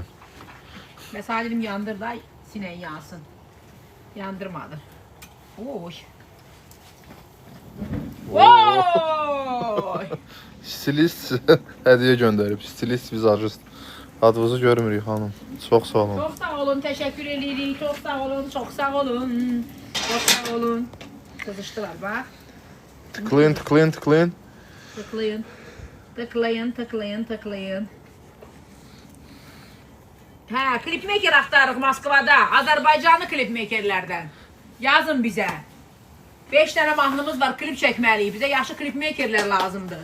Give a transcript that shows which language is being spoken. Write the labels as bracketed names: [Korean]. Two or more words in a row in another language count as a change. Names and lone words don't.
[Turkish] Mesela dedim yandır da sineği yansın. Yandırmadı. Oy. Oy. [Azerbaijani] Stilist hədiyyə göndərib. Stilist vizajist. Adınızı görmürük xanım. Çox sağ olun. [Turkish] Çok sağ olun. Teşekkür edirik. Çok sağ olun. Çok sağ olun. Çok sağ olun. Kızıştılar bak. Tıklayın. Tıklayın. [Azerbaijani] Hə, klipmaker axtarıq Moskvada. Azərbaycanlı klipmakerlərdən. Yazın bizə. 5 dənə mahnımız var, klip çəkməliyik. Bizə yaxşı klipmakerlər lazımdır.